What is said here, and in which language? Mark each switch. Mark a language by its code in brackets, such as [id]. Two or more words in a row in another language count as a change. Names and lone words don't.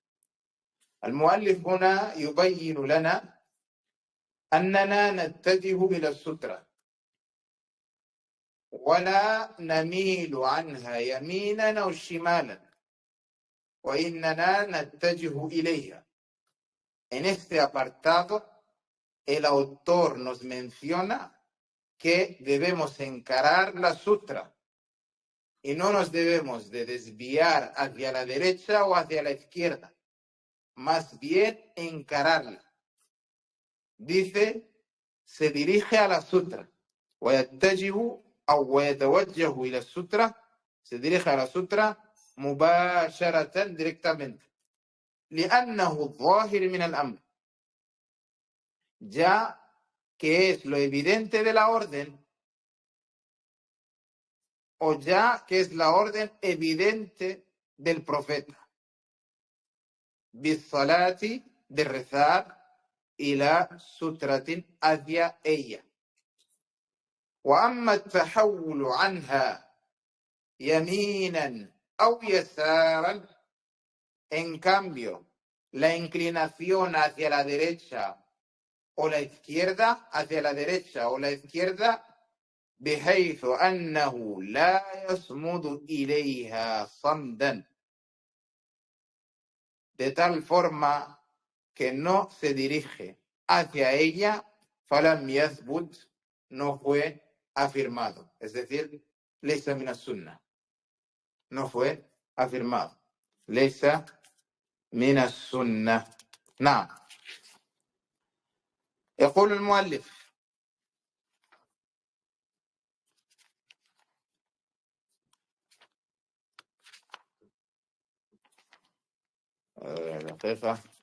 [ar] المؤلف هنا يبين لنا أننا نتجه إلى السترة ولا نميل عنها يمينا أو شمالا، وإننا نتجه إليها. [es] En este apartado, el autor nos menciona que debemos encarar la sutra y no nos debemos de desviar hacia la derecha o hacia la izquierda, más bien encararla. Dice, se dirige a la sutra. [ar] ويتجه أو ويتوجه إلى السutra, [es] se dirige a la sutra [ar] مباشرة, directamente. لأنه الظاهر من الأمر, [es] ya que es lo evidente de la orden, o ya que es la orden evidente del profeta. Bisalati, de rezar, y la sutratin, hacia ella. [ar] وأما التحول عنها يمينا أو يسارا, [es] en cambio, la inclinación hacia la derecha o la izquierda, hacia la derecha o la izquierda, [ar] بحيث أنه لا يصمد إليها صمدا, [es] de tal forma que no se dirige hacia ella, [ar] فلم يثبت, [es] no fue afirmado. Es decir, [ar] ليس من السنة, [es] no fue afirmado. [ar] ليس من السنة. نعم. يقول المؤلف: دقيقة.